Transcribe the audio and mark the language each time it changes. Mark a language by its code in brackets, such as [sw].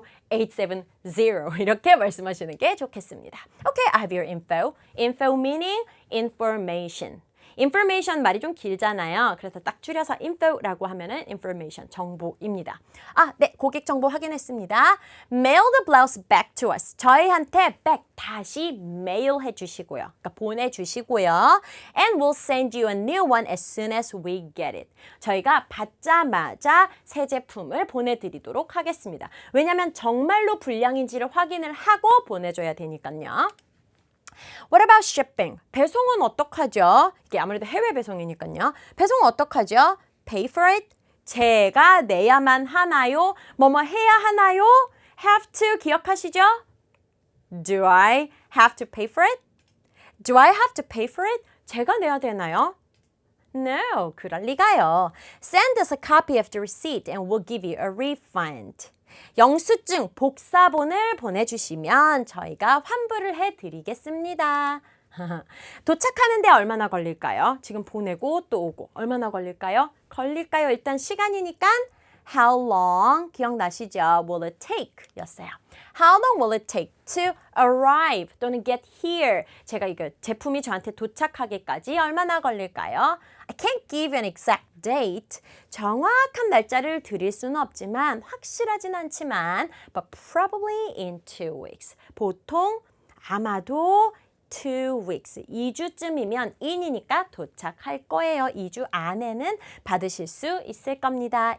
[ko] A023H0870 이렇게 말씀하시는 게 좋겠습니다. [en] Okay, I have your info. Info meaning information. [ko] information 말이 좀 길잖아요. 그래서 딱 줄여서 info라고 하면은 information, 정보입니다. 네, 고객 정보 확인했습니다. [en] Mail the blouse back to us. [ko] 저희한테 back, 다시 mail 해주시고요. 그러니까 보내주시고요. [en] And we'll send you a new one as soon as we get it. [ko] 저희가 받자마자 새 제품을 보내드리도록 하겠습니다. 왜냐하면 정말로 불량인지를 확인을 하고 보내줘야 되니까요. [en] What about shipping? [ko] 배송은 어떡하죠? 이게 아무래도 해외 배송이니까요. 배송은 어떡하죠? [en] Pay for it? [ko] 제가 내야만 하나요? 뭐뭐 해야 하나요? [en] Have to [ko] 기억하시죠? [en] Do I have to pay for it? Do I have to pay for it? [ko] 제가 내야 되나요? No, 그럴 리가요. [en] Send us a copy of the receipt and we'll give you a refund. [ko] 영수증, 복사본을 보내주시면 저희가 환불을 해드리겠습니다. 도착하는데 얼마나 걸릴까요? 지금 보내고 또 오고 얼마나 걸릴까요? 일단 시간이니까 [en] How long? [ko] 기억나시죠? [en] Will it take? 였어요. How long will it take to arrive 또는 get here? [ko] 제가 이거 제품이 저한테 도착하기까지 얼마나 걸릴까요? [en] I can't give an exact date. [ko] 정확한 날짜를 드릴 수는 없지만 확실하진 않지만 [en] but probably in 2 weeks. [ko] 보통 아마도 2 weeks, 2주쯤이면 in이니까 도착할 거예요. 2주 안에는 받으실 수 있을 겁니다.